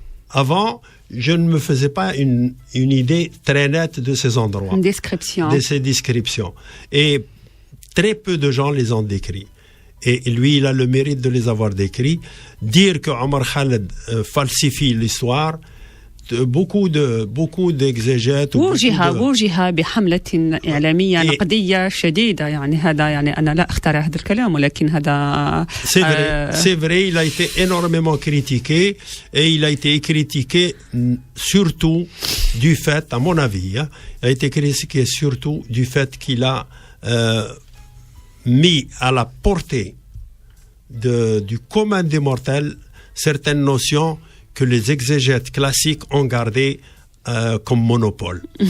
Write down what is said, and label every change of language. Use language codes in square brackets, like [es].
[fr] Avant, je ne me faisais pas une idée très nette de ces endroits. Une description. De ces descriptions. Et très peu de gens les ont décrits. Et lui, il a le mérite de les avoir décrits. Dire que Omar Khaled falsifie l'histoire, beaucoup d'exégètes [ar] وجه بحملة إعلامية نقدية شديدة. يعني هذا يعني أنا لا أخترع هذا الكلام ولكن هذا [fr] c'est vrai, il a été énormément critiqué, et il a été critiqué surtout du fait, à mon avis, il a été critiqué surtout du fait qu'il a mis à la portée du commun des mortels certaines notions que les exégètes classiques ont gardé comme monopole.